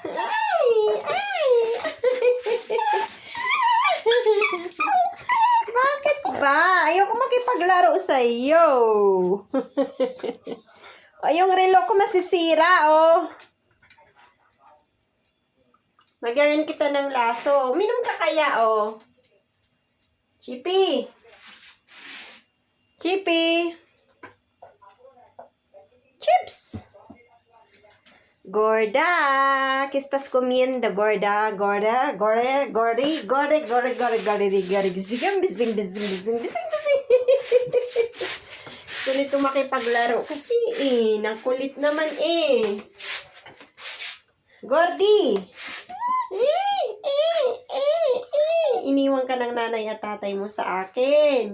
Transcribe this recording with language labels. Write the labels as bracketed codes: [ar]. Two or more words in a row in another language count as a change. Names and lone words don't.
[tl] Bakit ba? Ayoko makipaglaro sa iyo. Yung relo ko masisira, Lagyan kita ng laso. Uminom ka kaya, Chippy. Chips. Gorda. [es] ¿Qué estás comiendo, gorda? [tl] Gordi. Gusto nito makipaglaro kasi, nang kulit naman, Gordi. Iniwan ka ng nanay at tatay mo sa akin.